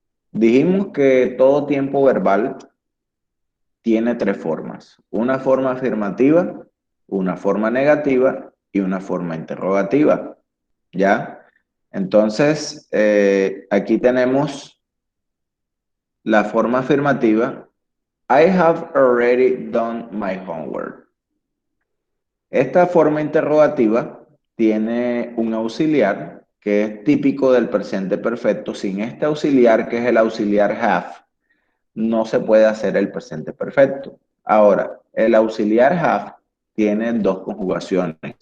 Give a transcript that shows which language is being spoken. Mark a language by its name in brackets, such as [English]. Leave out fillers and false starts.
[Spanish] Dijimos que todo tiempo verbal tiene tres formas: una forma afirmativa, una forma negativa y una forma interrogativa. ¿Ya? Entonces, aquí tenemos la forma afirmativa. [English] I have already done my homework. [Spanish] Esta forma interrogativa tiene un auxiliar que es típico del presente perfecto. Sin este auxiliar, que es el auxiliar have, no se puede hacer el presente perfecto. Ahora, el auxiliar have tiene dos conjugaciones.